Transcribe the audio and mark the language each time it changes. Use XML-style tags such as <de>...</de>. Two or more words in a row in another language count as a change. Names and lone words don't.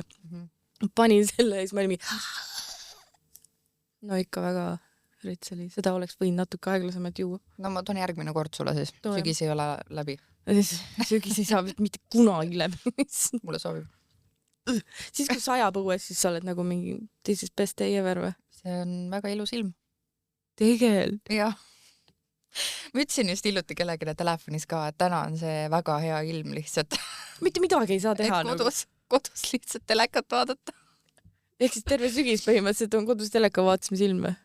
<et>Panin selle ja siis ma olin mingi... No ikka väga rits oli. Seda oleks võinud natuke aeglasemalt juua. No ma toon järgmine kord sulle siis. Sügis ei ole läbi. Sügis ei saa mitte kunagi läbi. Mulle sobib. Siis kui sajab õues, siis sa oled nagu mingi</et> <en>this is best day ever</en> <et>või? See on väga ilus ilm. Tegelikult. Jah. Ma ütlesin just hiljuti kellegile telefonis ka, et täna on see väga hea ilm lihtsalt. Mitte midagi ei saa teha. Kodus lihtsalt telekat vaadata. Ehk siis terve sügis põhimõtteliselt on kodus teleka vaatamise ilm või?</et>